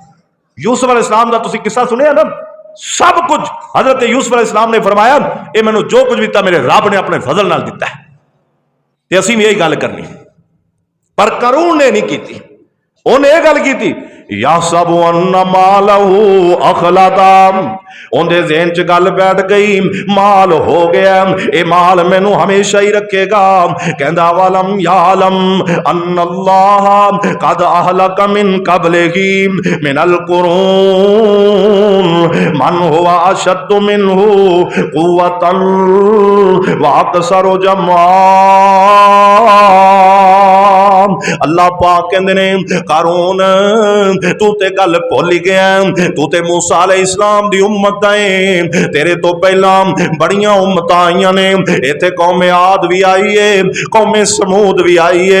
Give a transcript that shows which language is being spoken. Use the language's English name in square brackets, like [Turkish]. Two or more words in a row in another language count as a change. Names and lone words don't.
[Punjabi] ਯੂਸੁਫ਼ ਅਲੈਹਿਸਸਲਾਮ ਦਾ ਤੁਸੀਂ ਕਿੱਸਾ ਸੁਣਿਆ ਨਾ, ਸਭ ਕੁਝ ਹਜ਼ਰਤ ਯੂਸੁਫ਼ ਅਲੈਹਿਸਸਲਾਮ ਨੇ ਫ਼ਰਮਾਇਆ ਯੇ ਮੈਨੂੰ ਜੋ ਕੁਝ ਦਿੱਤਾ ਮੇਰੇ ਰੱਬ ਨੇ ਅਪਣੇ ਫ਼ਜ਼ਲ ਨਾਲ ਦਿੱਤਾ ਹੈ ਤੇ ਅਸੀਂ ਭੀ ਯਹੀ ਗੱਲ ਕਰਨੀ। ਪਰ ਕਾਰੂਨ ਨੇ ਨਹੀਂ ਕੀ, ਉਨ੍ਹੇਂ ਯਹ ਗੱਲ ਕੀ [Arabic] يحسب أن ماله أخلده, [Punjabi] ਉਨਕੇ ਜ਼ਹਨ ਚ ਗੱਲ ਬੈਠ ਗਈ ਮਾਲ ਹੋ ਗਿਆ ਯੇ ਮਾਲ ਮੈਨੂੰ ਹਮੇਸ਼ਾ ਹੀ ਰੱਖੇਗਾ। [Arabic] कहंदा أولم يعلم أن الله قد أهلك من قبله من القرون من هو أشد منه قوة وأكثر جمعا. [Punjabi] ਅੱਲਾਹ ਪਾਕ ਕਹਿੰਦੇ ਨੇ ਕਾਰੂਨ ਤੂ ਤੇ ਗੱਲ ਭੁੱਲ ਗਿਆ, ਤੂ ਤੇ ਮੂਸਾ ਅਲੈਹਿਸਸਲਾਮ ਦੀ ਉੱਮਤ ਦਾ ਹੈ, ਤੇਰੇ ਤੋ ਪਹਿਲਾ ਬੜੀਆਂ ਉੱਮਤ ਆਈਆਂ ਨੇ, ਇੱਥੇ ਕੌਮ ਆਦ ਭੀ ਆਈ ਹੈ, ਕੌਮ ਸਮੂਦ ਭੀ ਆਈ ਹੈ।